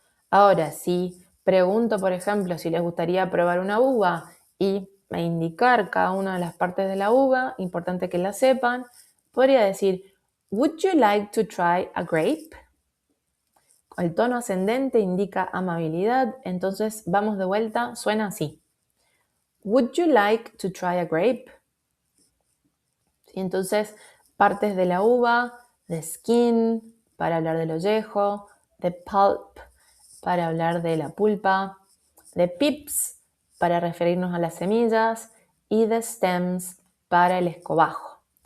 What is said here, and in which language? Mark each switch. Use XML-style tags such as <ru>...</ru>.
<es>Ahora, si pregunto, por ejemplo, si les gustaría probar una uva y me indicar cada una de las partes de la uva, importante que la sepan, podría decir,</es> <en>would you like to try a grape?</en> <es>El tono ascendente indica amabilidad, entonces vamos de vuelta, suena así.</es> <en>Would you like to try a grape?</en> <es>¿Sí? Entonces, partes de la uva, the skin, para hablar del ollejo, the pulp, para hablar de la pulpa, the pips, para referirnos a las semillas, y the stems, para el escobajo.</es>